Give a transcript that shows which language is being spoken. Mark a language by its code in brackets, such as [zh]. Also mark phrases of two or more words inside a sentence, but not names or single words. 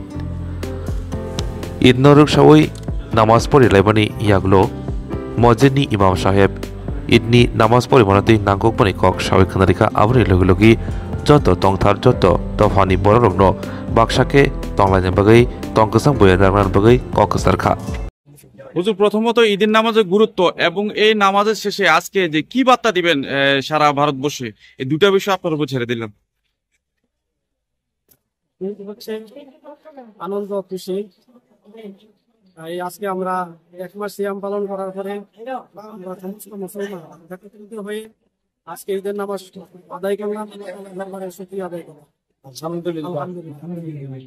[trp] idno ruk sawoi namaz pori laibani yaglo mojidni imam saheb idni namaz porimanati nangkukmani kok sawi khanarika abri logi joto tongthar joto tofani borokno baksake tonglaine bagai tongkasang boya rangran bagai kok sarkha [bn] হুজুর প্রথমত ঈদের নামাজের গুরুত্ব এবং এই নামাজের শেষে আজকে যে কি বার্তা দিবেন সারা ভারতবর্ষে এই দুটো বিষয় আপনার উপর ছেড়ে দিলাম। আনন্দ খুশি আজকে আমরা এক মাস সিয়াম পালন করার পরে আমরা সমস্ত মুসলমান একত্রিত হয়ে আজকে ঈদের নামাজ আদায় করলাম, শুকরিয়া আদায় করলাম আলহামদুলিল্লাহ।